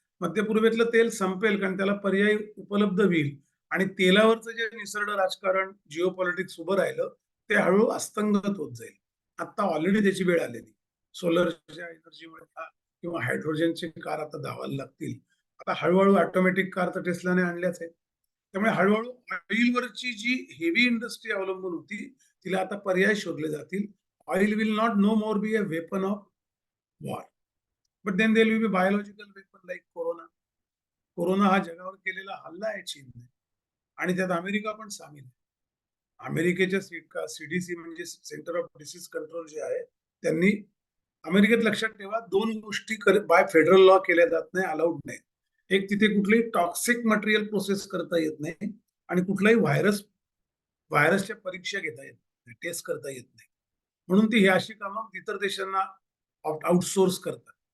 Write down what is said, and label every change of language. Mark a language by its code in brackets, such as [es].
[mr] मध्यपूर्वेतलं तेल संपेल कारण त्याला पर्याय उपलब्ध होईल आणि तेलावरचं जे निसर्ड राजकारण, जिओ पॉलिटिक्स उभं राहिलं, ते हळूहळू अस्तंगत होत जाईल. आता ऑलरेडी त्याची वेळ आलेली. सोलरच्या एनर्जीमुळे किंवा हायड्रोजनचे कार आता धावायला लागतील. आता हळूहळू ऑटोमॅटिक कार तर टेस्लाने आणल्याच आहेत. त्यामुळे हळूहळू ऑइलवरची जी हेवी इंडस्ट्री अवलंबून होती, तिला आता पर्याय शोधले जातील. [en] Oil will not no more be a weapon of war, but then there will be biological weapon like corona. [mr] Corona हा जगावर केलेला हल्ला आहे चीनने आणि त्यात अमेरिका पण सामील आहे. अमेरिकेच्या सीडीसी म्हणजे सेंटर ऑफ डिसीज कंट्रोल जे आहे, त्यांनी अमेरिकेत लक्षात ठेवा 2 गोष्टी बाय फेडरल लॉ केल्या जात नाही, अलाउड नाही. एक, तिथे कुठलीही टॉक्सिक मटेरियल प्रोसेस करता येत नाही आणि कुठलाही व्हायरसच्या परीक्षा घेता येत नाही, टेस्ट करता येत नाही. म्हणून ती ही अशी कामं इतर देशांना आउटसोर्स करतात.